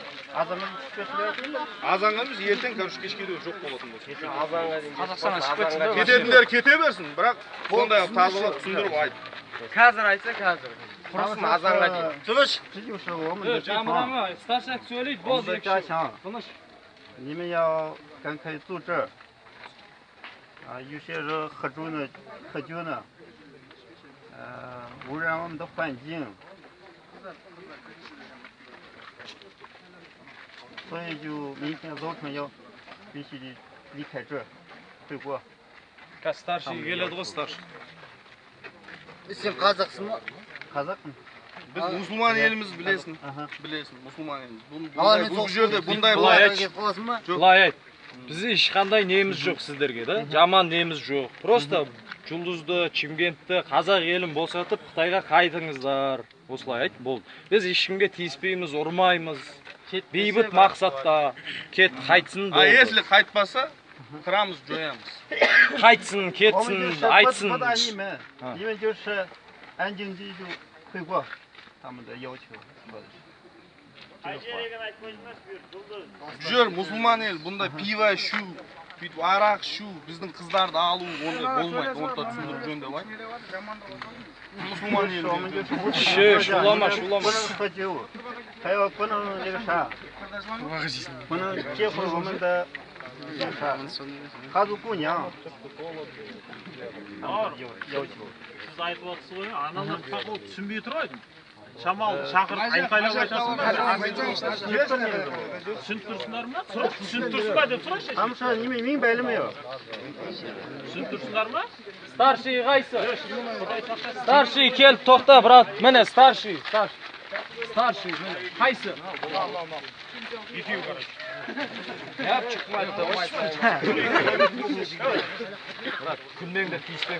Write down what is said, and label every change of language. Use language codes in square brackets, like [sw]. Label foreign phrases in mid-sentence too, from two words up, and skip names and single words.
[kk] Азанға біз ертең короче кешке дейін жоқ болатын болсын. Қазақстаннан шығып кетсін. Кететіндер кете берсін, бірақ сондай тазалап түсіндіріп айт. Қазір айтса қазір. Құрысын азанға дейін. Тыныш. Жамырама, старшак сөйлейді, болды. Тыныш. [zh] 你们要赶快组织啊！有些人喝酒呢，污染我们的环境，所以就明天早晨必须得离开这儿，回国。 [kk] Старший келеді ғой, старший. Сен қазақсың ба? Қазақпын. Біз мұсылман еліміз білесің. Мұсылман еліміз. Бұл жерде бұндай Былай айт. Бізде ешқандай неміз жоқ сіздерге, да? Жаман неміз жоқ. Просто Жұлдызды, Чимкентті, қазақ елін босатып, Қытайға қайтыңыздар. Осылай айт, болды. Біз ешкімге тиіспейміз, ұрмаймыз. Бейбіт мақсатта кет қайтсын болды. Если қайтпаса, қырамыз, жоямыз. Қайтсын, кетсін, айтсын. [zh] 因为就是安静地就回国，他们的要求。 [kk] Жүр, мұсылман ел, бұндай пиво ішу, бүйтіп арақ ішу, біздің қыздарды алу, ондай болмайды. Онда түсіндіріп жөнді бай. Мұсылман ел. Шулама. [zh] 还有不能那个啥，不能结婚我们的那啥哈族姑娘，要求。 [kk] Siz aytып отырсыз ғой, аналар тақыл түсінбей тұрайды. Шамал шақырып айқайлап айтасың. Түсініп тұрсыңдар ма? Түсініп тұрсың ба деп сұрайшы. [zh] 他们说你们明白了没有？ [kk] Түсініп тұрсыңдар ма? Старший қайсы? Старший келіп тоқта, брат. Міне, старший. Старший, міне. Қайсы? Екеу қарайды. Яп, шықмайды да, брат, күннен тиіспең.